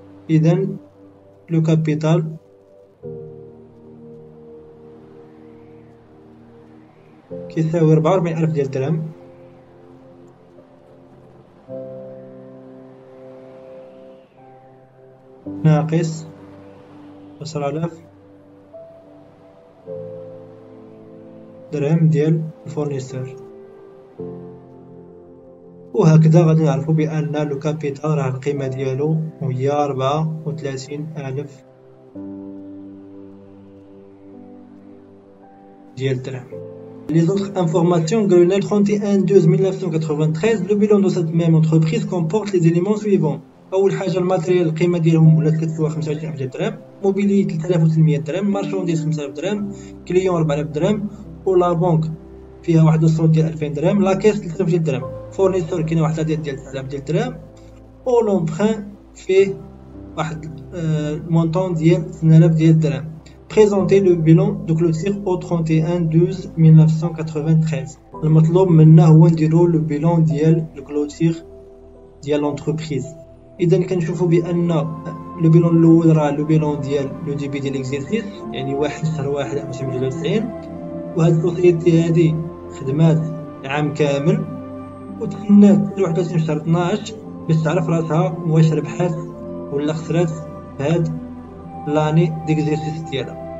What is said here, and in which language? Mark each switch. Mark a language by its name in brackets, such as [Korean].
[Arabic] إذن لو كابيتال كيساوي 44000 ديال الدرهم ناقص 10000 درهم ديال الفورنيسور. وهكذا غادي نعرفوا بان لو كابيتال راه القيمه ديالو هي 34000 ديال الدرهم. [French] Les autres informations, le 31/12/1993, le bilan de cette même entreprise comporte les éléments suivants. [Arabic] أول حاجة الماتريال القيمة ديالهم ولات كتسوى 25,000 درهم، موبيلي 3800 درهم، مارشونديز 5000 درهم، كليون 4000 درهم، ولا بنك فيها واحد الصوت ديال 2000 درهم، لاكيس 3000 ديال درهم، فورنيسور كاينه واحد العدد ديال 9000 ديال درهم، و لومبخان فيه واحد المونطون ديال 8000 ديال درهم. [French] Présenter le bilan de clôture au 31/12/1993. [Arabic] المطلوب منا هو نديرو لو بيلون ديال الكلوتير ديال لونتربريز. اذا كنشوفوا بان لو بيلون الاول راه لو بيلون ديال لو ديبي ديال ليكزيرسيس، يعني 1/1/1993، وهاد السوسيتي هادي خدمات عام كامل وتحنات 31 شهر 12 باش تعرف راسها واش ربحات ولا خسرات هاد لاني ديكزيرسيس ديالها.